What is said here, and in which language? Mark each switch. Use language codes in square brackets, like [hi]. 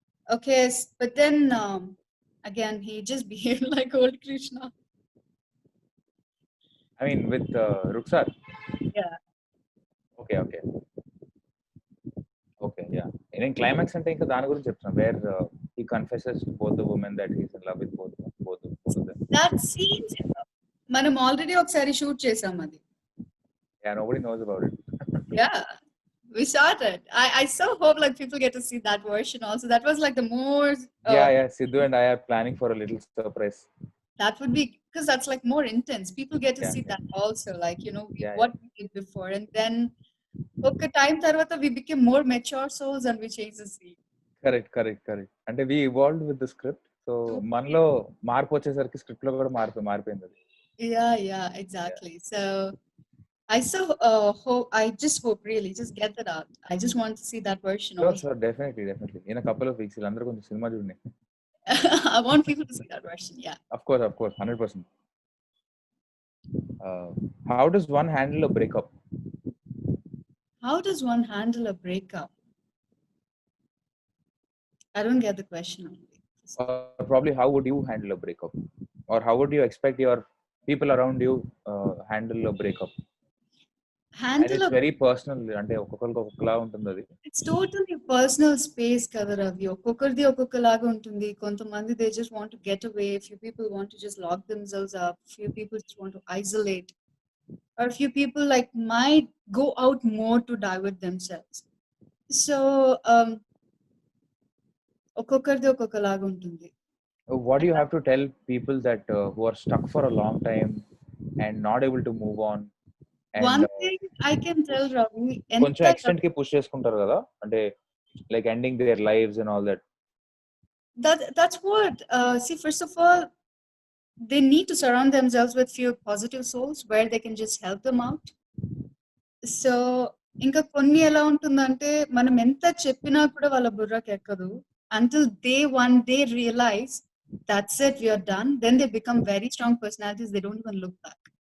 [en] Okay, but then again, he just behaved like old Krishna. I mean, with Ruksar. Yeah. Okay, yeah. And in climax [te] అంటే ఇంకా దాని గురించి చెప్తున్నా [en] where he confesses to both the women that he's in love with both of them. That scene [te] మనం already ఒకసారి shoot చేసాం అది. [en] Yeah, nobody knows about it. Yeah, we shot it. I so hope like people get to see that version also. That was like the more Yeah, Sidhu and I are planning for a little surprise. that would be, because that's like more intense. People get to Yeah, see that also, like, you know, Yeah, what we did before, and then okay, [te] time tarvata [en] we became more mature souls and we changed the scene. Correct. [te] అంటే [en] we evolved with the script. [te] So మనలో మార్పు వచ్చేసరికి script లో కూడా మారిపోయింది అది. [en] Yeah, exactly. So I so hope, I just hope really just get that out. I just want to see that version also. Sure, definitely. In a couple of weeks [te] వీళ్ళందరూ కొంచెం cinema చూడండి. [en] I want people to see that version. Yeah. Of course, 100%. How does one handle a breakup? How does one handle a breakup? I don't get the question only. Or probably how would you handle a breakup? Or how would you expect your people around you handle a breakup? And Handle it's a very personal. [te] అంటే ఒక్కొక్కరికి ఒక్కొక్కలా ఉంటుంది అది. [en] It's totally personal space [te] కదా [en] Ravi. [te] ఒక్కొక్కరిది ఒక్కొక్కలాగా ఉంటుంది. కొంతమంది [en] they just want to get away. Few people want to just lock themselves up. Few people just want to isolate. Or few people like might go out more to divert themselves. [te] So ఒక్కొక్కరిది ఒక్కొక్కలాగా ఉంటుంది. [en] What do you have to tell people that who are stuck for a long time and not able to move on? And One thing I can tell Ravi, [te] కొంచెం extent కి push చేసుకుంటారు కదా, అంటే [en] Like ending their lives and all that. that's what see, first of all, they need to surround themselves with few positive souls where they can just help them out. [te] So ఇంకా కొన్ని ఎలా ఉంటుందంటే మనం ఎంత చెప్పినా కూడా వాళ్ళ బుర్రకి ఎక్కదు [en] until they one day realize that's it, we are done, then they become very strong personalities, they don't even look back.